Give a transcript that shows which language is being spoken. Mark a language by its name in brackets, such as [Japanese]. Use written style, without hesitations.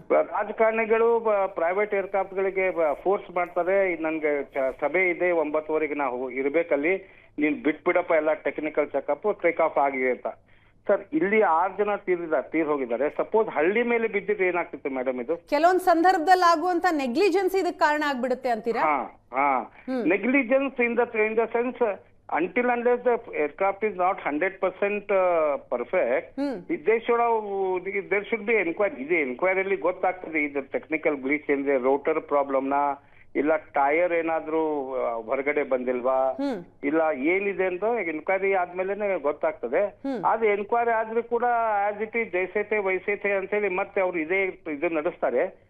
[Kannada] ರಾಜಕಾರಣಿಗಳು private aircraft ಗಳಿಗೆ force ಮಾಡ್ತಾರೆ, ನನ್ಗೆ ಸಭೆ ಇದೆ 9:15ಗೆ ನಾವು ಇರ್ಬೇಕಲ್ಲಿ, ನೀನ್ ಬಿಟ್ಬಿಡಪ್ಪ ಎಲ್ಲ ಟೆಕ್ನಿಕಲ್ ಚೆಕಪ್, ಟೇಕ್ ಆಫ್ ಆಗಿದೆ ಅಂತ. ಸರ್ ಇಲ್ಲಿ 6 ಜನ ತೀರ್ ಹೋಗಿದ್ದಾರೆ. ಸಪೋಸ್ ಹಳ್ಳಿ ಮೇಲೆ ಬಿದ್ದಿದ್ರೆ ಏನಾಗ್ತಿತ್ತು ಮೇಡಮ್ ಇದು? ಕೆಲವೊಂದು ಸಂದರ್ಭದಲ್ಲಿ ಆಗುವಂತ ನೆಗ್ಲಿಜೆನ್ಸ್ ಇದಕ್ಕೆ ಕಾರಣ ಆಗ್ಬಿಡುತ್ತೆ ಅಂತೀರಾ? [English] Negligence in the sense until unless the aircraft is not 100% perfect, there should be inquiry. [Kannada] ಇದು ಎನ್ಕ್ವೈರಿ ಅಲ್ಲಿ ಗೊತ್ತಾಗ್ತದೆ ಇದು ಟೆಕ್ನಿಕಲ್ ಗ್ಲಿಚ್ ಅಂದ್ರೆ ರೋಟರ್ ಪ್ರಾಬ್ಲಮ್ ನ, ಇಲ್ಲ ಟೈರ್ ಏನಾದ್ರೂ ಹೊರಗಡೆ ಬಂದಿಲ್ವಾ, ಇಲ್ಲ ಏನಿದೆ ಅಂತ ಎನ್ಕ್ವೈರಿ ಆದ್ಮೇಲೆ ಗೊತ್ತಾಗ್ತದೆ. ಅದು ಎನ್ಕ್ವೈರಿ ಆದ್ರೂ ಕೂಡ ಆಸ್ ಇಟ್ ಈಸ್ [Hindi] ಜೈಸೇತೆ ವೈಸೇತೆ [Kannada] ಅಂತ ಹೇಳಿ ಮತ್ತೆ ಅವ್ರು ಇದು ನಡೆಸ್ತಾರೆ.